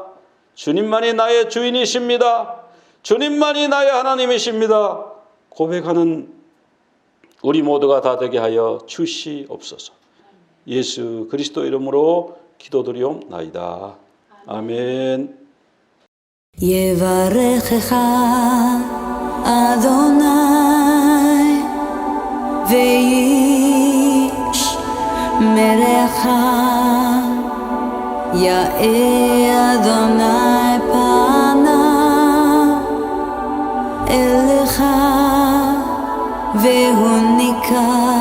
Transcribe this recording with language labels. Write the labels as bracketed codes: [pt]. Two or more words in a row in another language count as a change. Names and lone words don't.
[ko] 주님만이 나의 주인이십니다. 주님만이 나의 하나님이십니다. 고백하는 우리 모두가 다 되게 하여 주시옵소서. 예수 그리스도 이름으로 기도드리옵나이다. 아멘. [he] יברכך אדוני וישמרך יאר אדוני פניו אליך והוניקה